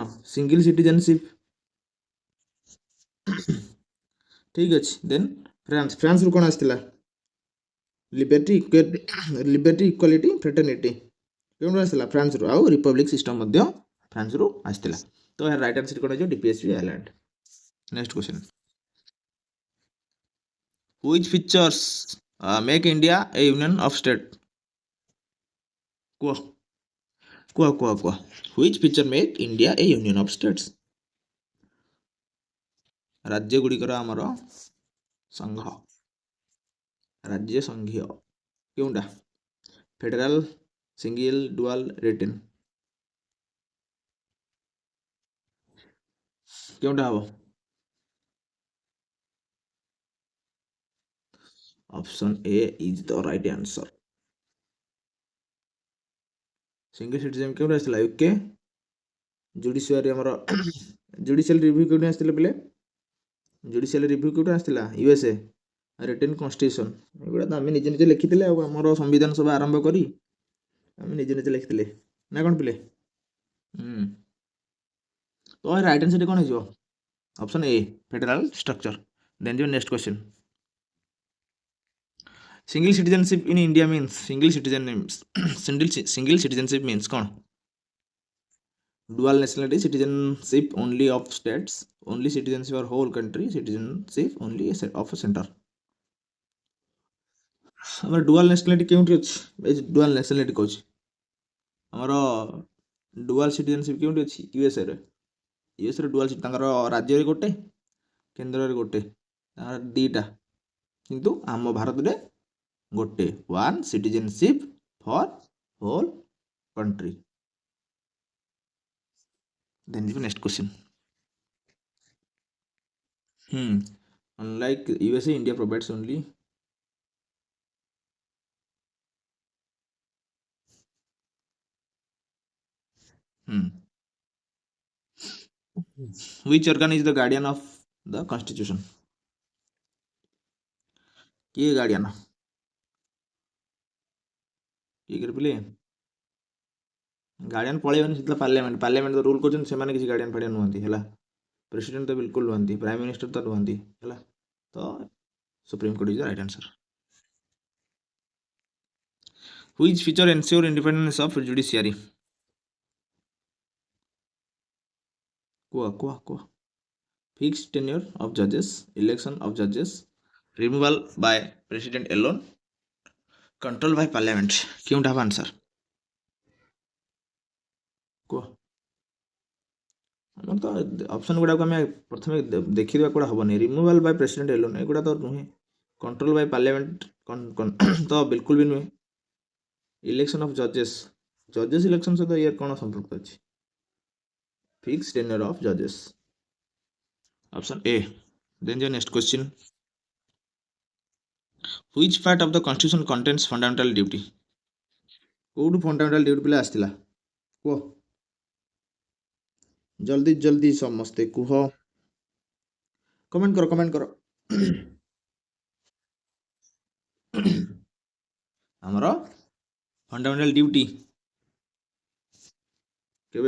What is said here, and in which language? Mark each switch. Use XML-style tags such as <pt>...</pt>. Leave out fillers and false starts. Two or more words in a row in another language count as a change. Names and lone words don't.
<en>single citizenship.</en> <or>ଠିକ୍ ଅଛି।</or> <en>ଦେନ୍</en> <or>ଫ୍ରାନ୍ସରୁ କ'ଣ ଆସିଥିଲା?</or> <en>liberty, equality, fraternity.</en> <or>କେଉଁଠୁ ଆସିଥିଲା? ଫ୍ରାନ୍ସରୁ। ଆଉ</or> <en>republic system</en> <or>ମଧ୍ୟ ଫ୍ରାନ୍ସରୁ ଆସିଥିଲା। ତ ଏହା</or> <en>right answer</en> <or>କ'ଣ ହେଇଯିବ? DPSP ଆୟାରଲ୍ୟାଣ୍ଡ।</or> <en>next question. Which features make India a union of state?</en> <or>କୁହ।</or> <en>Which feature make India a union of states?</en> <or>ରାଜ୍ୟ ଗୁଡ଼ିକର ଆମର ସଂଘ। ରାଜ୍ୟ ସଂଘୀୟ। କେଉଁଟା?</or> <en>federal, single, dual, written.</en> <or>କେଉଁଟା ହବ?</or> <en>ଅପସନ୍ A is the right answer. single citizen</en> <or>କେଉଁଠି ଆସିଥିଲା? UK। ଜୁଡ଼ିସିଆରୀ ଆମର</or> <en>judicial review</en> <or>କେଉଁଠି ଆସିଥିଲା ପିଲେ?</or> <en>judicial review</en> <or>କେଉଁଠି ଆସିଥିଲା?</or> <en>USA। written constitution.</en> <or>ଏଗୁଡ଼ା ତ ଆମେ ନିଜେ ନିଜେ ଲେଖିଥିଲେ। ଆଉ ଆମର ସମ୍ବିଧାନ ସଭା ଆରମ୍ଭ କରି ଆମେ ନିଜେ ନିଜେ ଲେଖିଥିଲେ ନା କ'ଣ ପିଲେ?</or> <en>ତ right answer</en> <or>କ'ଣ ହେଇଯିବ?</or> <en>option A federal structure. ଦେନ୍ ଯିବ next question. single citizenship in India means single citizenship means କ'ଣ? Dual nationality, citizenship only of states, only citizenship of whole country, citizenship only of a center।</en> <or>ଆମର</or> <en>dual nationality</en> <or>କେଉଁଠି ଅଛି? ଏ</or> <en>dual nationality</en> <or>କହୁଛି। ଆମର</or> <en>dual citizenship</en> <or>କେଉଁଠି ଅଛି? ୟୁଏସ୍ଏରେ। ୟୁଏସ୍ଏରେ dual ତାଙ୍କର ରାଜ୍ୟରେ ଗୋଟେ, କେନ୍ଦ୍ରରେ ଗୋଟେ, ତାଙ୍କର ଦିଟା, କିନ୍ତୁ ଆମ ଭାରତରେ ଗୋଟେ,</or> <en>one citizenship for whole country. ଦେନ୍ ଯିବ next question. Unlike USA, India provides only which organ is the guardian of the constitution?</en> <or>କିଏ ଗାର୍ଡିଆନ? କିଏ କରିଥିଲେ? ଗାର୍ଡିଆନ ପଳେଇବନି, ସେତେବେଳେ ପାର୍ଲାମେଣ୍ଟ ତ ରୁଲ୍ କରୁଛନ୍ତି, ସେମାନେ କିଛି ଗାର୍ଡିଆନ ଫାର୍ଡିଆନ ନୁହନ୍ତି ହେଲା। ପ୍ରେସିଡେଣ୍ଟ ତ ବିଲକୁଲ ନୁହନ୍ତି,</or> <en>prime minister</en> <or>ତ ନୁହନ୍ତି ହେଲା।</or> <en>ତ Supreme Court is the right answer. Which feature ensure independence of judiciary?</en> <or>କୁହ।</or> <en>Fixed tenure of judges, election of judges, removal by president alone, control by parliament।</en> <or>କେଉଁଟା ହବ ଆନ୍ସର? କୁହ। ଆମର ତ ଅପସନ୍ ଗୁଡ଼ାକୁ ଆମେ ପ୍ରଥମେ ଦେଖିଦେବା, କୁଆଡ଼େ ହବନି।</or> <en>removal by president alone</en> <or>ଏଗୁଡ଼ା ତ ନୁହେଁ।</or> <en>control by parliament</en> <or>ତ ବିଲକୁଲ ବି ନୁହେଁ।</or> <en>election of judges</en> <or>ଇଲେକ୍ସନ୍ ସହିତ ଇଏ କ'ଣ ସମ୍ପୃକ୍ତ ଅଛି?</or> <en>fix tenure of judges. option A. ଦେନ୍ ଯୋ next question. Which part of the constitution contains fundamental duty?</en> <or>କୋଉଠୁ</or> <en>fundamental duty</en> <or>ପିଲା ଆସିଥିଲା? କୁହ ଜଲ୍ଦି ସମସ୍ତେ କୁହ, କମେଣ୍ଟ କର। ଆମର</or> <en>fundamental duty</en> <or>କେବେ?</or>